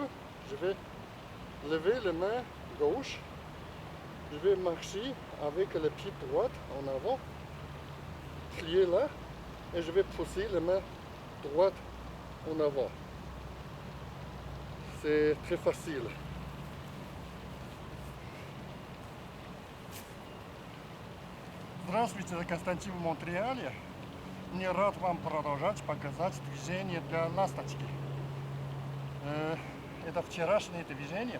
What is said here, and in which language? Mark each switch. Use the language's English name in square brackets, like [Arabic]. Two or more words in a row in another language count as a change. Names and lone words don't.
[French] Je vais lever les mains gauche, je vais marcher avec le pied droit en avant, plier là, et je vais pousser la main droite en avant. C'est très facile. [Russian] Здравствуйте, Константин в Монреале. Мне рад вам продолжать показать движение для ласточки. Это вчерашнее движение.